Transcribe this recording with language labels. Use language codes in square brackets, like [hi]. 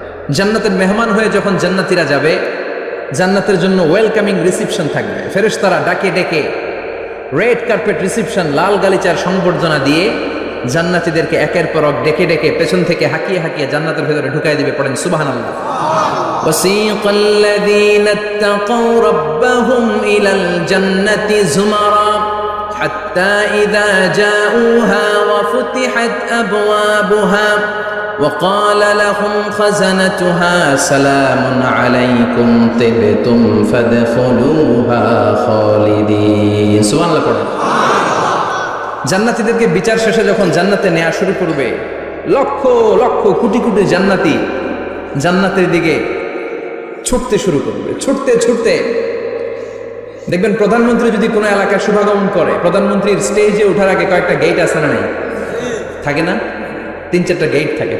[bn] জান্নাতের মেহমান হয়ে যখন জান্নাতীরা যাবে, জান্নাতের জন্য ওয়েলকামিং রিসিপশন থাকবে। ফেরেশতারা ডাকে ডেকে রেড কার্পেট রিসিপশন, লাল গালিচার সংবর্ধনা দিয়ে জান্নাতীদেরকে একের পর এক ডেকে ডেকে পেছন থেকে হাঁকিয়ে হাঁকিয়ে জান্নাতের ভেতরে ঢুকাই দিবে। পড়েন সুবহানাল্লাহ। [ar] وسيق الذين اتقوا ربهم إلى الجنة زمرا حتى إذا جاءوها وفتحت أبوابها وقال لهم خزنتها سلام عليكم طبتم فادخلوها خالدين سبحان الله [bn] পড়েন। জান্নাতীদেরকে বিচার শেষে যখন জান্নাতে নেওয়া শুরু করবে, লক্ষ লক্ষ কোটি কোটি জান্নাতি জান্নাতের দিকে ছুটতে শুরু করবে। ছুটতে ছুটতে দেখবেন প্রধানমন্ত্রী যদি কোনো এলাকায় শুভাগমন করে, প্রধানমন্ত্রীর স্টেজে ওঠার আগে কয়েকটা গেট আছে না নাই? থাকে না? 3-4টা গেট থাকে।